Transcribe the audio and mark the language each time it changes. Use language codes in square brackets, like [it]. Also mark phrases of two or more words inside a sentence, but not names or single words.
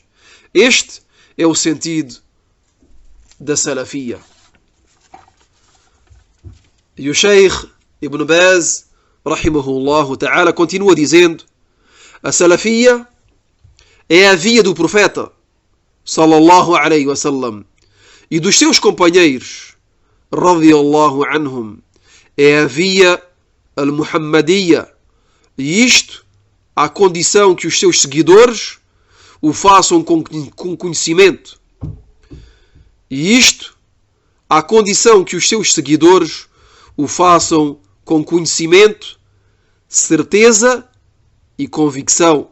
[pt] Este é o sentido da salafia. E o Sheikh Ibn Baz [ar] رحمه الله تعالى [pt] continua dizendo: a salafia é a via do profeta [ar] صلى الله عليه وسلم [pt] e dos seus companheiros [ar] رضي الله عنهم, [pt] é a via al-Muhammadiyya, e isto à condição que os seus seguidores o façam com conhecimento, e isto à condição que os seus seguidores o façam com conhecimento, certeza e convicção.